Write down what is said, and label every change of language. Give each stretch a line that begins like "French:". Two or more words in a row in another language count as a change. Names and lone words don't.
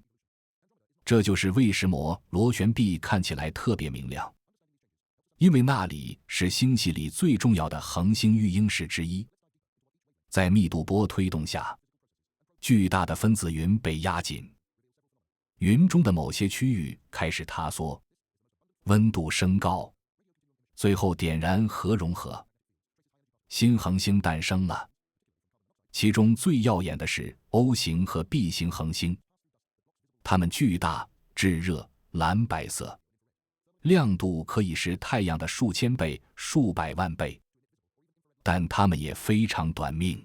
Chinese: 這就是為什麼螺旋臂看起來特別明亮，因為那裡是星系裡最重要的恆星育嬰室之一。在密度波推動下，巨大的分子雲被壓緊，雲中的某些區域開始塌縮，溫度升高，最後點燃核融合，新恆星誕生了。其中最耀眼的是 O 型和 B 型恆星，它們巨大、炙熱、藍白色，亮度可以是太陽的數千倍、數百萬倍，但它們也非常短命。